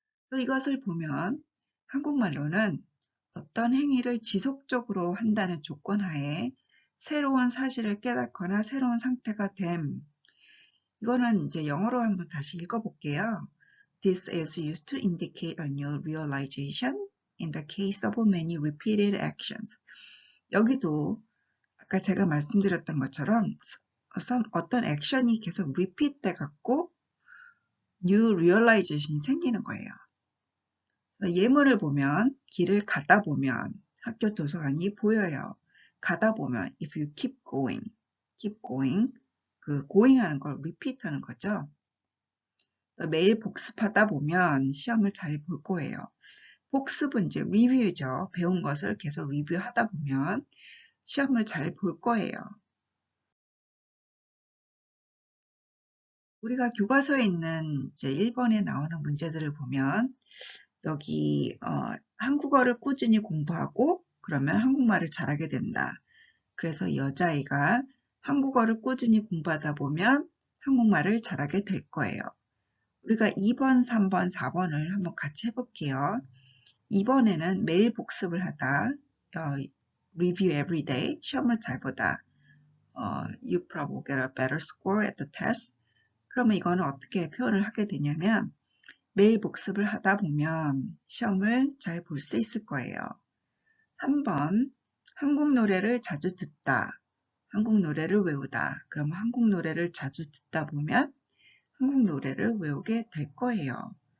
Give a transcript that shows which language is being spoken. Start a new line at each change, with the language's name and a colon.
Korean: 또 이것을 보면 한국말로는 어떤 행위를 지속적으로 한다는 조건 하에 새로운 사실을 깨닫거나 새로운 상태가 됨. 이거는 이제 영어로 한번 다시 읽어볼게요.
English: This is used to indicate a new realization in the case of many repeated actions.
Korean: 여기도 아까 제가 말씀드렸던 것처럼 어떤 액션이 계속 repeat 돼 갖고 new realization이 생기는 거예요. 예문을 보면 길을 가다 보면 학교 도서관이 보여요. 가다 보면
English: if you keep going,
Korean: 그 going 하는 걸 repeat 하는 거죠. 매일 복습하다 보면 시험을 잘 볼 거예요. 복습은 이제 리뷰죠. 배운 것을 계속 리뷰하다 보면 시험을 잘 볼 거예요. 우리가 교과서에 있는 이제 1번에 나오는 문제들을 보면 여기 한국어를 꾸준히 공부하고 그러면 한국말을 잘하게 된다. 그래서 여자아이가 한국어를 꾸준히 공부하다 보면 한국말을 잘하게 될 거예요. 우리가 2번, 3번, 4번을 한번 같이 해볼게요. 2번에는 매일 복습을 하다,
English: review every day,
Korean: 시험을 잘 보다,
English: you probably get a better score at the test.
Korean: 그러면 이거는 어떻게 표현을 하게 되냐면 매일 복습을 하다 보면 시험을 잘 볼 수 있을 거예요. 3번, 한국 노래를 자주 듣다, 한국 노래를 외우다. 그럼 한국 노래를 자주 듣다 보면 한국 노래를 외우게 될 거예요.